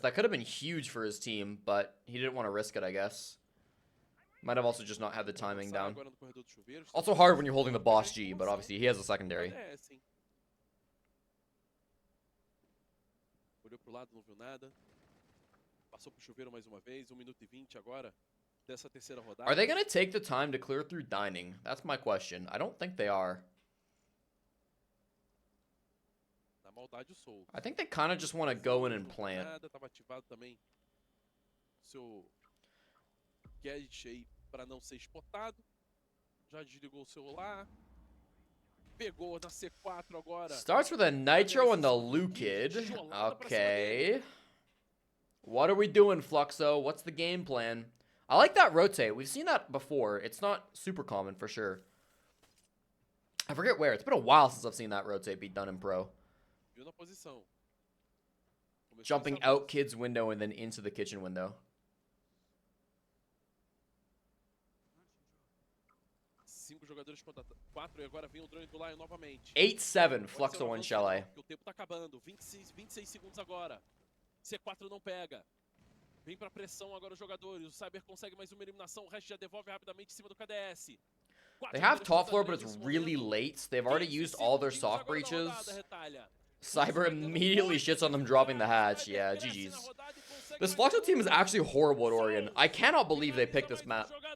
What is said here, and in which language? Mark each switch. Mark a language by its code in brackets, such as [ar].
[en] That could have been huge for his team, but he didn't want to risk it, I guess. Might have also just not had the timing down. Also hard when you're holding the boss G, but obviously he has a secondary. [pt] Olhou pro lado, não viu nada. Passou pro chuveiro mais uma vez. 1 minuto e 20 agora dessa terceira rodada. [en] Are they going to take the time to clear through dining? That's my question. I don't think they are. [pt] Na maldade o Soul. [en] I think they kind of just want to go in and plant. [pt] Tava ativado também seu gadget aí para não ser spotado. Já desligou o celular. Pegou na C4 agora. [en] Starts with a Nitro and the Lukid. Okay. What are we doing, Fluxo? What's the game plan? I like that rotate. We've seen that before. It's not super common for sure. I forget where. It's been a while since I've seen that rotate be done in pro. [pt] Viu na posição. [en] Jumping out kid's window and then into the kitchen window. [pt] 5 jogadores contra 4 e agora vem o drone do Lion novamente. [en] 8-7, Fluxo one Chalet. [pt] O tempo tá acabando. 26 segundos agora. C4 não pega. Vem pra pressão agora os jogadores. O Cyber consegue mais uma eliminação. O resto já devolve rapidamente em cima do KDS. [en] They have top floor, but it's really late. So they've already used all their soft breaches. Cyber immediately shits on them dropping the hatch. Yeah, GG's. This Fluxo team is actually horrible at Oregon. I cannot believe they picked this map.